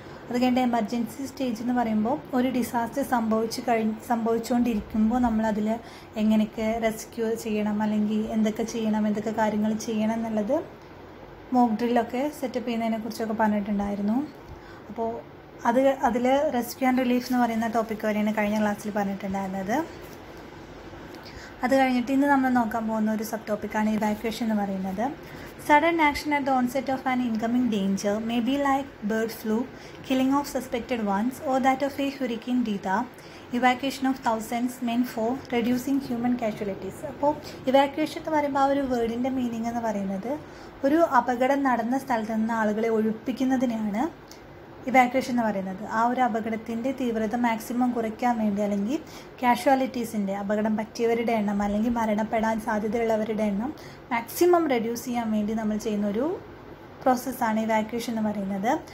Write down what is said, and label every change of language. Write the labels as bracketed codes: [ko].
[ml] അത് കഴിഞ്ഞ് emergency stage എന്ന് പറയുമ്പോൾ ഒരു ഡിസാസ്റ്റർ സംഭവിച്ചുകൊണ്ടിരിക്കുമ്പോൾ നമ്മളതിൽ എങ്ങനെയൊക്കെ റെസ്ക്യൂ ചെയ്യണം, അല്ലെങ്കിൽ എന്തൊക്കെ കാര്യങ്ങൾ ചെയ്യണം എന്നുള്ളത് മോക്ക് ഡ്രില്ലൊക്കെ സെറ്റപ്പ് ചെയ്യുന്നതിനെക്കുറിച്ചൊക്കെ പറഞ്ഞിട്ടുണ്ടായിരുന്നു. അപ്പോൾ അതിൽ റെസ്ക്യൂ ആൻഡ് റിലീഫ് എന്ന് പറയുന്ന ടോപ്പിക്ക് വരെയാണ് കഴിഞ്ഞ ക്ലാസ്സിൽ പറഞ്ഞിട്ടുണ്ടായിരുന്നത്. അത് കഴിഞ്ഞിട്ട് ഇന്ന് നമ്മൾ നോക്കാൻ പോകുന്ന ഒരു സബ് ടോപ്പിക്കാണ് ഇവാക്യുവേഷൻ എന്ന് പറയുന്നത്. [en] Sudden action at the onset of an incoming danger may be like bird flu, killing of suspected ones, or that of a Hurricane Rita, evacuation of thousands meant for reducing human casualties. [ml] അപ്പോൾ evacuation എന്ന് പറയുമ്പോൾ ആ ഒരു വേർഡിൻ്റെ meaning എന്ന് പറയുന്നത് ഒരു അപകടം നടന്ന സ്ഥലത്ത് നിന്ന് ആളുകളെ ഒഴിപ്പിക്കുന്നതിനെയാണ് ഇവാക്യുവേഷൻ എന്ന് പറയുന്നത്. ആ ഒരു അപകടത്തിൻ്റെ തീവ്രത മാക്സിമം കുറയ്ക്കാൻ വേണ്ടി, അല്ലെങ്കിൽ കാഷ്വാലിറ്റീസിൻ്റെ അപകടം പറ്റിയവരുടെ എണ്ണം അല്ലെങ്കിൽ മരണപ്പെടാൻ സാധ്യതയുള്ളവരുടെ എണ്ണം മാക്സിമം റെഡ്യൂസ് ചെയ്യാൻ വേണ്ടി നമ്മൾ ചെയ്യുന്നൊരു പ്രോസസ്സാണ് ഇവാക്യുവേഷൻ എന്ന് പറയുന്നത്.